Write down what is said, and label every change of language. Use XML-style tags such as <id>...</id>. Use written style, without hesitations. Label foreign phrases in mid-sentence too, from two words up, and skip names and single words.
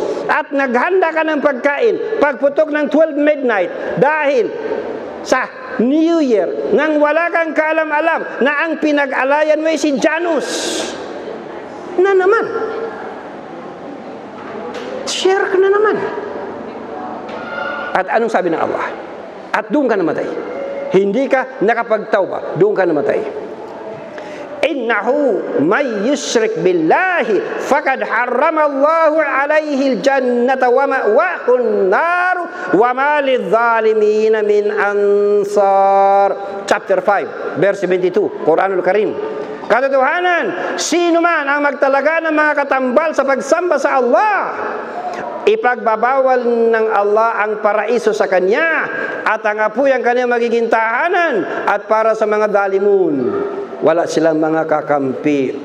<tl>At naghanda ka ng pagkain, pagputok ng 12 midnight, dahil sa New Year, nang wala kang kaalam-alam na ang pinag-alayan mo ay si Janus. Na naman. Share ka na naman. At anong sabi ng Allah? At doon ka namatay. Hindi ka nakapagtawba, doon ka namatay.</tl> <ar>إنه من يشرك بالله فقد حرم الله عليه الجنة ومأواه النار وما للظالمين من أنصار.</ar> <en>Chapter 5 verse 72</en> <ar>القرآن الكريم.</ar> <tl>Katotohanan, sino man ang magtalaga ng mga katambal sa pagsamba sa Allah, ipagbabawal ng Allah ang paraiso sa kanya at ang apoy ang kanyang magiging tahanan, at para sa mga dalimun, wala silang mga kakampi.</tl>